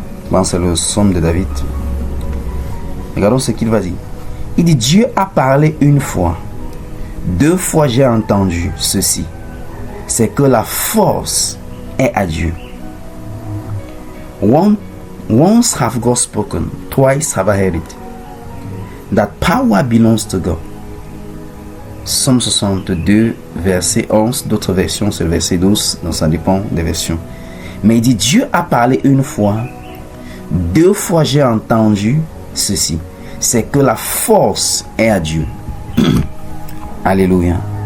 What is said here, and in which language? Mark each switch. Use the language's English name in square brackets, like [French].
[French] Bon, c'est le psaume de David. Regardons ce qu'il va dire. Il dit: Dieu a parlé une fois. Deux fois j'ai entendu ceci. C'est que la force est à Dieu. [English] Once have God spoken, twice have I heard it. That power belongs to God. [French] Psaume 62, verset 11. D'autres versions, c'est le verset 12. Donc ça dépend des versions. Mais il dit: Dieu a parlé une fois. Deux fois j'ai entendu ceci. C'est que la force est à Dieu. Alléluia.